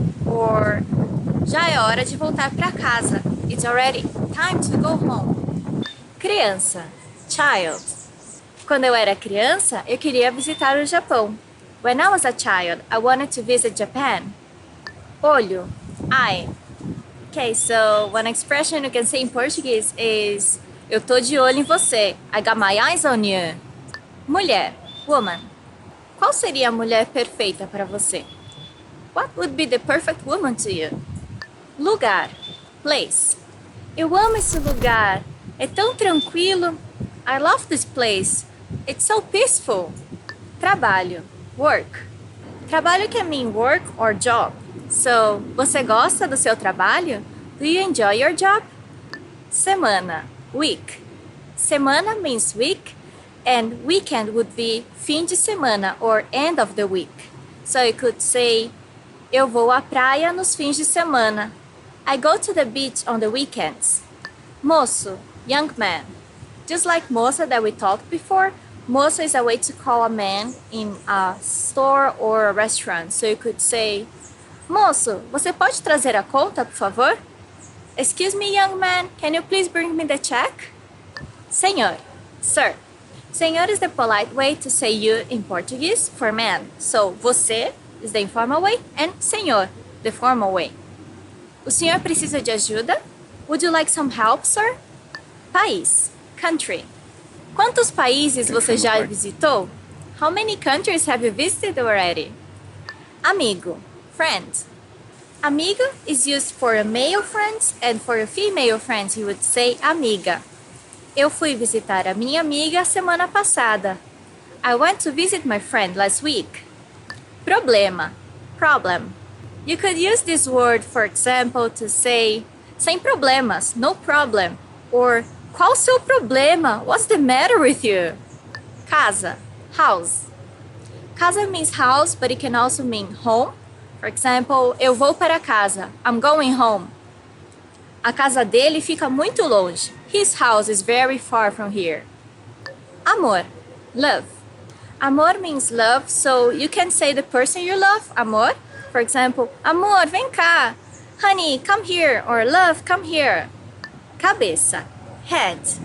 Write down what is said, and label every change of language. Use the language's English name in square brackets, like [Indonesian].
[Portuguese] Or, já é hora de voltar para casa. [English] It's already time to go home. [Portuguese] Criança, child. Quando eu era criança, eu queria visitar o Japão. [English] When I was a child, I wanted to visit Japan. Olho, eye. Okay, so one expression you can say in Portuguese is [Portuguese] eu tô de olho em você. [English] I got my eyes on you. Mulher, woman. [Portuguese] Qual seria a mulher perfeita para você? [English] What would be the perfect woman to you? [Portuguese] Lugar, place. Eu amo esse lugar. É tão tranquilo. [English] I love this place. It's so peaceful. Trabalho, work. Trabalho can mean work or job. [Portuguese] So, você gosta do seu trabalho? [English] Do you enjoy your job? Semana, week. Semana means week, and weekend would be [Portuguese] fim de semana [English] or end of the week. So you could say, [Portuguese] eu vou à praia nos fins de semana. [English] I go to the beach on the weekends. Moço, young man. Just like moça that we talked before, moça is a way to call a man in a store or a restaurant. So you could say, [Portuguese] moço, você pode trazer a conta, por favor? [English] Excuse me, young man, can you please bring me the check? Senhor, sir. Senhor is the polite way to say you in Portuguese for man. So, você is the informal way and senhor, the formal way. [Portuguese] O senhor precisa de ajuda? [English] Would you like some help, sir? [Portuguese] País, country. Quantos países você já visitou? [English] How many countries have you visited already? Amigo, friend. Amigo is used for a male friend and for a female friend you would say amiga. [Portuguese] Eu fui visitar a minha amiga semana passada. [English] I went to visit my friend last week. Problema, problem. You could use this word, for example, to say [Portuguese] sem problemas, [English] no problem. Or [Portuguese] qual o seu problema? [English] What's the matter with you? Casa, house. Casa means house, but it can also mean home. For example, [Portuguese] eu vou para casa. [English] I'm going home. [Portuguese] A casa dele fica muito longe. [English] His house is very far from here. Amor, love. Amor means love, so you can say the person you love, amor. For example, [Portuguese] amor, vem cá. [English] Honey, come here. Or love, come here. Cabeça, head.